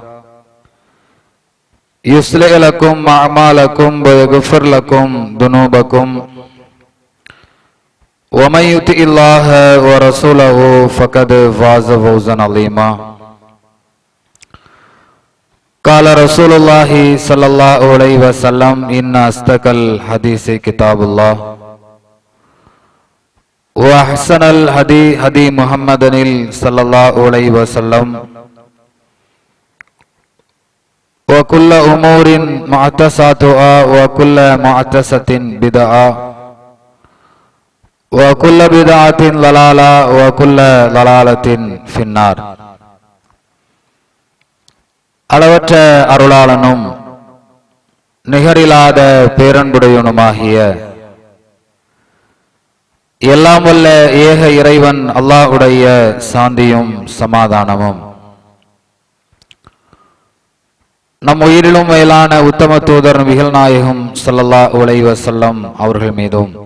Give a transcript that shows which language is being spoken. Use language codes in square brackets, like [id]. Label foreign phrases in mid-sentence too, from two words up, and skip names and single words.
[ar] يصلح لكم أعمالكم ويغفر لكم ذنوبكم ومن يطع الله ورسوله فقد فاز فوزا عظيما قال رسول الله صلى الله عليه وسلم إن أصدق الحديث كتاب الله وأحسن الهدي هدي محمد صلى الله عليه وسلم وكل أمور محدثاتها وكل محدثة بدعة وكل بدعة ضلالة وكل ضلالة في النار. [ta] அளவற்ற அருளாளனும் நிகரில்லாத பேரன்புடையனுமாகிய எல்லாம் வல்ல ஏக இறைவன் அல்லாஹ்வுடைய சாந்தியும் சமாதானமும் நம் உயிரிலும் மேலான உத்தம தூதர் நபிகள் நாயகம் [ar] صلى الله عليه وسلم [ta] அவர்கள் மீதும்